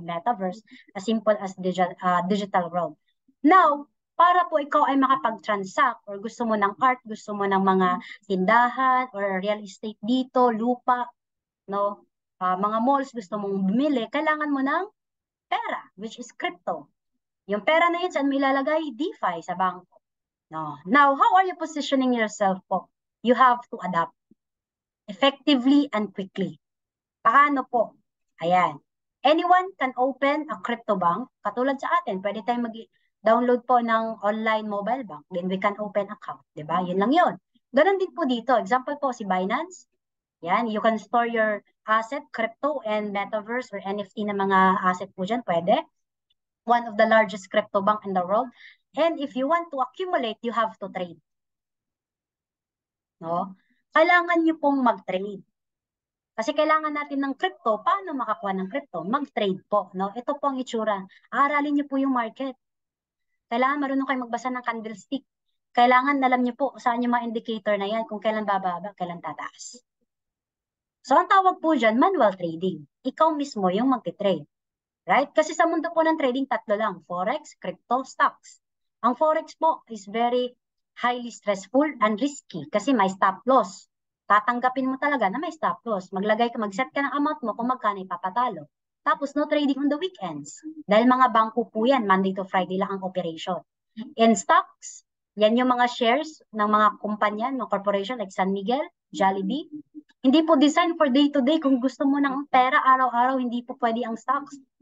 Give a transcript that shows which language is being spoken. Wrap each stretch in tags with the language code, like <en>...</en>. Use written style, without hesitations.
<en>Ayan, metaverse, as simple as digital world.</en> <tl>Now, para po ikaw ay makapag-transact or gusto mo ng art, gusto mo ng mga tindahan or real estate dito, lupa, no? Mga malls, gusto mong bumili, kailangan mo ng pera,</tl> <en>which is crypto.</en> <tl>Yung pera na yun, saan mo ilalagay? DeFi sa bangko. No.</tl> <en>Now, how are you positioning yourself po? You have to adapt effectively and quickly.</en> <tl>Paano po? Ayan.</tl> <en>Anyone can open a crypto bank.</en> <tl>Katulad sa atin, pwede tayong mag-download po ng online mobile bank.</tl> <en>Then we can open account.</en> <tl>Diba? Yun lang yun. Ganon din po dito.</tl> <en>Example po si Binance. Yan, you can store your asset, crypto, and metaverse or NFT</en> <tl>na mga asset po dyan. Pwede.</tl> <en>One of the largest crypto bank in the world. And if you want to accumulate, you have to trade.</en> <tl>no? Kailangan nyo pong mag-trade. Kasi kailangan natin ng crypto. Paano makakuha ng crypto? Mag-trade po, no? Ito po ang itsura. Aralin nyo po yung market. Kailangan marunong kayo magbasa ng candlestick. Kailangan alam nyo po saan yung mga indicator na yan, kung kailan bababa, kailan tataas. So, ang tawag po dyan, manual trading. Ikaw mismo yung magti-trade. Right? Kasi sa mundo po ng trading, tatlo lang.</tl> <en>Forex, crypto, stocks. Ang Forex po is very highly stressful and risky</en> <tl>kasi may stop loss. Tatanggapin mo talaga na may stop loss. Mag-set ka ng amount mo kung magkano ipapatalo.</tl> <en>Tapos no trading on the weekends.</en> <tl>Dahil mga bangko po yan, Monday to Friday lang ang operation.</tl> <en>In stocks,</en> <tl>yan yung mga shares ng mga kumpanya, ng corporation like San Miguel, Jollibee.</tl> <en>Hindi po design for day to day.</en> <tl>Kung gusto mo ng pera araw-araw, hindi po pwede ang stocks.</tl>